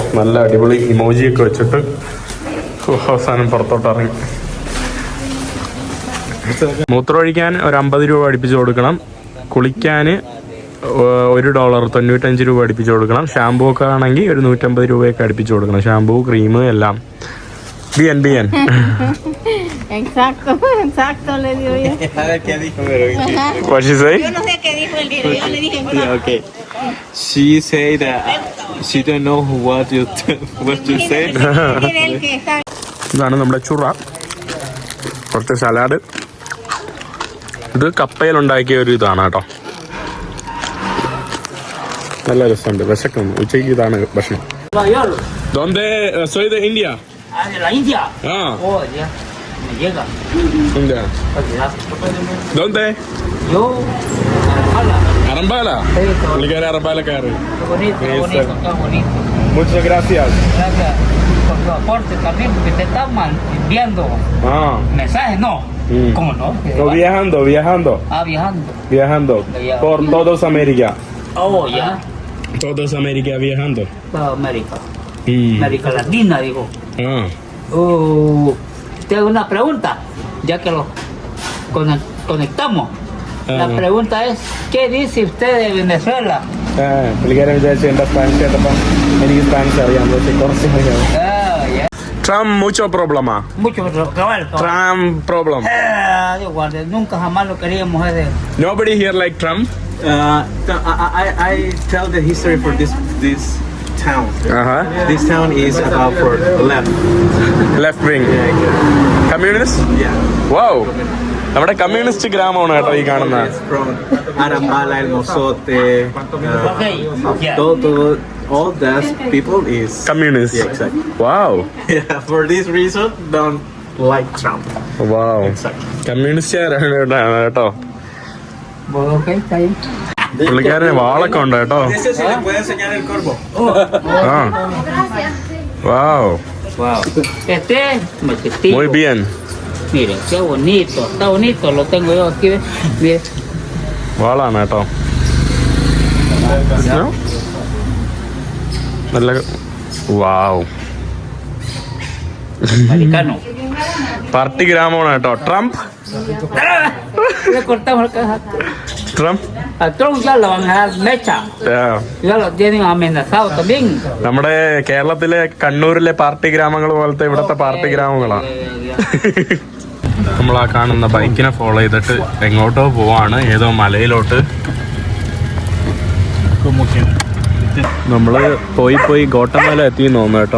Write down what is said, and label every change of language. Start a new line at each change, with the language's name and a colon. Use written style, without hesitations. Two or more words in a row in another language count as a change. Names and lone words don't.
Malayalam: നല്ല അടിപൊളി ഇമോജിയൊക്കെ വെച്ചിട്ട് അവസാനം പുറത്തോട്ട് ഇറങ്ങി. മൂത്രമൊഴിക്കാൻ ഒരു 50 രൂപ അടുപ്പിച്ച് കൊടുക്കണം. കുളിക്കാൻ $1 95 രൂപ അടുപ്പിച്ച് കൊടുക്കണം. ഷാമ്പൂ ഒക്കെ ആണെങ്കിൽ ഒരു 150 രൂപയൊക്കെ അടുപ്പിച്ച് കൊടുക്കണം. ഷാമ്പൂ, ക്രീം എല്ലാം.
Spanish: Bien. Exacto, le digo yo. A ver qué dijo, pero
English: What she say?
Spanish: Yo no sé qué dijo el libro, yo le dije
English: yeah, okay. She said that she don't know what you said.
Malayalam: ഇതാണ് നമ്മുടെ ചുറ. കുറച്ച് സലാഡ്. ഇത് കപ്പയിലുണ്ടാക്കിയ ഒരു ഇതാണ് കേട്ടോ. നല്ല രസമുണ്ട്. വിശക്കുന്നു. ഉച്ചയ്ക്ക് ഇതാണ് ഭക്ഷണം.
Spanish: ¿Dónde soy de India? ¿De la India? Ah. Oh, ya. Me llega. India. ¿Dónde? Yo, Arambala.
Malayalam: പുള്ളിക്കാരി അറമ്പാലക്കാര്.
Spanish: qué bonito. Muchas gracias. Gracias por tu aporte también, porque te estamos enviando mensajes, ¿no? ¿Cómo no? Viajando. Viajando. Por todos América. Oh, ya. Todos América viajando. Toda América. América Latina, digo. Te hago una pregunta, ya que lo conectamos. La pregunta es, ¿qué dice usted de Venezuela?
Malayalam: പുള്ളിക്കാരൻ വിചാരിച്ചു എൻ്റെ സ്പാനിഷ് കേട്ടപ്പം എനിക്ക് സ്പാനിഷ് അറിയാം. പക്ഷേ കുറച്ച് അറിയാം.
Spanish: Ya. Trump mucho problema. Mucho cabal.
English: Trump problem.
Spanish: Dios guarde, nunca jamás lo queríamos hacer.
English: Nobody here like Trump. I tell the history for this town. This town is about for Left wing. Communist? Yeah. Wow.
Malayalam: നമ്മുടെ കമ്മ്യൂണിസ്റ്റ് ഗ്രാമമാണ് കേട്ടോ ഈ കാണുന്ന.
English: From Arambala, El Mozote, Yeah.
Spanish: todo,
English: all that people is Communist. Yeah, exactly. Wow. Yeah, for this reason, don't like Trump. Wow. Exactly.
Malayalam: കമ്മ്യൂണിസ്റ്റുകാരാണ് കേട്ടോ.
Spanish: Ok, está bien.
Malayalam: പുള്ളിക്കാരന് വാളൊക്കെ ഉണ്ട് കേട്ടോ.
Spanish: Ese se le puede enseñar el corvo. Wow. Wow. Este es maquetito. Muy bien. Miren, qué bonito. Está bonito, lo tengo yo aquí. Miren.
Malayalam: വാളാണ് കേട്ടോ. നല്ല വാവ്.
Spanish: americano.
Malayalam: പാർട്ടി ഗ്രാമമാണ് കേട്ടോ. ട്രംപ്
Spanish: Le cortamos el cajato.
Malayalam: ട്രംപ്
Spanish: A Trump ya lo van a dar mecha. Ya lo tienen amenazado también.
Malayalam: നമ്മുടെ കേരളത്തിലെ കണ്ണൂരിലെ പാർട്ടി ഗ്രാമങ്ങൾ പോലത്തെ ഇവിടത്തെ പാർട്ടി ഗ്രാമങ്ങളാണ്. നമ്മൾ ആ കാണുന്ന ബൈക്കിനെ ഫോളോ ചെയ്തിട്ട് എങ്ങോട്ടോ പോവാണ്, ഏതോ മലയിലോട്ട്. നമ്മള് പോയി ഗോട്ടമല എത്തിയെന്ന് തോന്നുന്നു കേട്ടോ.